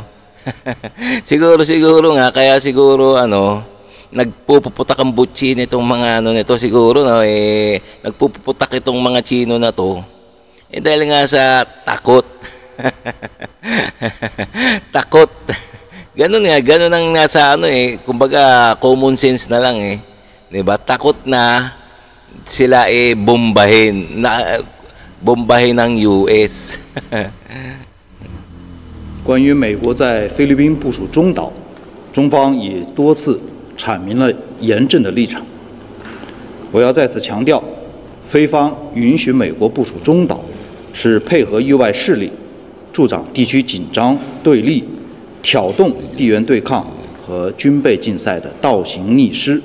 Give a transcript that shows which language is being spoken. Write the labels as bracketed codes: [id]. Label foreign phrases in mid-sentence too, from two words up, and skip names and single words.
[tl] siguro nga, kaya siguro, nagpupuputak ang butsi nitong mga nito, siguro, no, nagpupuputak itong mga Chino na to, dahil nga sa takot. Takot. Ganun ang nasa kumbaga, [en] common sense [tl] na lang, diba? Takot na sila bombahin ng US [zh] 关于美国在菲律宾部署中导，中方已多次阐明了严正的立场。我要在此强调，菲方允许美国部署中导，是配合域外势力，助长地区紧张对立，挑动地缘对抗和军备竞赛的倒行逆施。